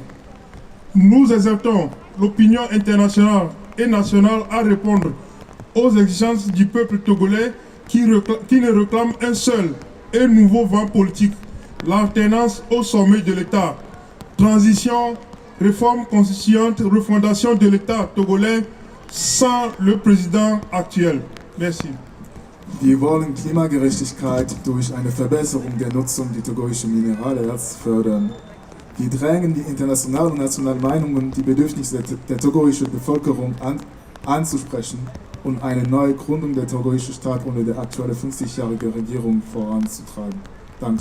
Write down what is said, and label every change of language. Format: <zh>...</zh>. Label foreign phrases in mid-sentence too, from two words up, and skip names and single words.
<fr>Nous exhortons l'opinion internationale et nationale à répondre aux exigences du peuple togolais qui ne réclame un seul et nouveau vent politique, l'alternance au sommet de l'État, transition, réforme constituante, refondation de l'État togolais sans le président actuel. Merci.</fr> <de>Wir wollen Klimagerechtigkeit durch eine Verbesserung der Nutzung der togolischen Mineralerz fördern. Wir drängen die internationalen und nationalen Meinungen, die Bedürfnisse der togolischen Bevölkerung anzusprechen und eine neue Gründung der togolischen Staat unter der aktuellen 50-jährigen Regierung voranzutreiben.</de>